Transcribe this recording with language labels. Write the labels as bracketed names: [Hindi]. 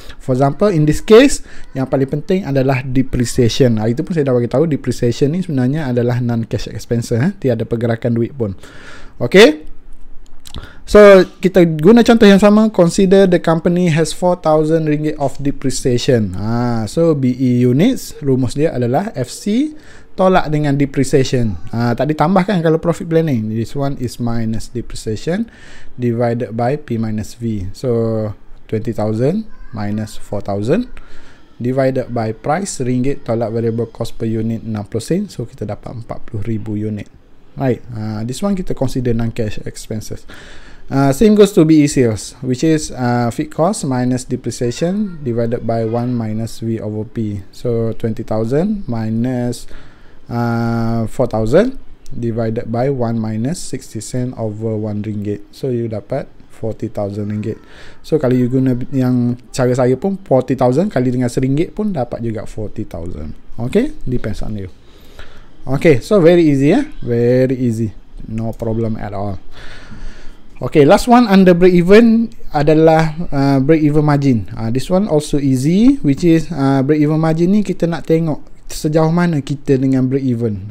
[English] For example, in this case, [Malay] yang paling penting adalah [English] depreciation. [Malay] Itu pun saya dah bagi tahu, depreciation ni sebenarnya adalah [English] non-cash expenses. [Malay] Tiada pergerakan duit pun. Okay, so kita guna contoh yang sama. [English] Consider the company has RM4,000 of depreciation. [Malay] So BE units, rumus dia adalah FC tolak dengan depreciation. Tadi tambahkan kalau profit planning. [English] This one is minus depreciation divided by P minus V. So 20,000 minus 4,000 divided by price RM1 tolak variable cost per unit 60 sen. [Malay] So kita dapat 40,000 unit. [English] Right, this one [Malay] kita [English] consider non-cash expenses. Same goes to BE sales, which is fixed cost minus depreciation divided by 1 minus V over P. So 20,000 minus 4,000 divided by 1 minus 60 sen over 1 ringgit. [Malay] So you dapat 40,000 ringgit. So kalau you guna yang cara saya pun 40,000 kali dengan RM1 pun dapat juga 40,000. [English] Okay, depends on you. Okay, so very easy very easy, no problem at all. Okay, last one under break even adalah break even margin. This one also easy, which is break even margin [Malay] ni kita nak tengok sejauh mana kita dengan [English] break even.